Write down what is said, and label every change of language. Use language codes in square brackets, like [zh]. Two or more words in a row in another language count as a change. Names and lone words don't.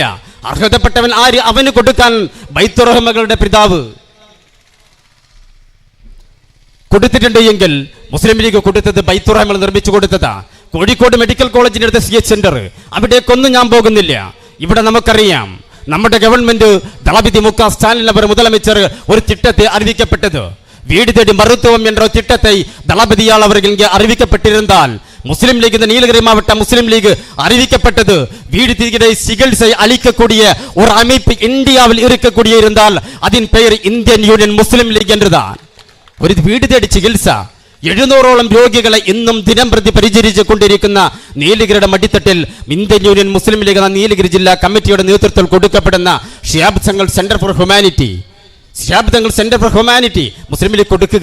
[ml] അർഹതപ്പെട്ടവൻ ആര്, അവന് കൊടുക്കാൻ ബൈത്തുറഹ്മകളുടെ പിതാവ് കൊടുത്തിട്ടുണ്ട് എങ്കിൽ മുസ്ലിം ലീഗ് കൊടുത്തത് ബൈത്തുറഹ്മകൾ നിർമ്മിച്ചു കൊടുത്തതാ. കോഴിക്കോട് മെഡിക്കൽ കോളേജിന്റെ അടുത്ത് CH സെന്റർ, അവിടേക്കൊന്നും ഞാൻ പോകുന്നില്ല. ഇവിടെ നമുക്കറിയാം, നമ്മുടെ ഗവൺമെന്റ് ദളപതി മുക സ്റ്റാലിൻ അവർ முதலமைச்சர் ഒരു [ta] திட்டத்தை அறிவிக்கப்பட்டது. வீடு தேடி மருத்துவம் என்ற திட்டத்தை தளபதியால் அவர்கள் இங்கே அறிவிக்கப்பட்டிருந்தால், முஸ்லிம் லீக், இந்த நீலகிரி மாவட்ட முஸ்லிம் லீக் அறிவிக்கப்பட்டது வீடு தேடி சிகிச்சை அளிக்கக்கூடிய ஒரு அமைப்பு இந்தியாவில் இருக்கக்கூடிய இருந்தால் அதன் பெயர் இந்தியன் யூனியன் முஸ்லிம் லீக் என்றுதான். [ml] ഒരു വീട് തേടി ചികിത്സ 700ഓളം രോഗികളെ ഇന്നും ദിനം പ്രതി പരിചരിച്ചു കൊണ്ടിരിക്കുന്ന നീലഗിരിയുടെ മടിത്തട്ടിൽ ഇന്ത്യൻ യൂണിയൻ മുസ്ലിം ലീഗ് എന്ന നീലഗിരി ജില്ലാ കമ്മിറ്റിയുടെ നേതൃത്വത്തിൽ കൊടുക്കപ്പെടുന്ന ഷിഹാബ് തങ്ങൾ സെന്റർ ഫോർ ഹ്യൂമാനിറ്റി മുസ്ലിം ലീഗ് കൊടുക്കുക.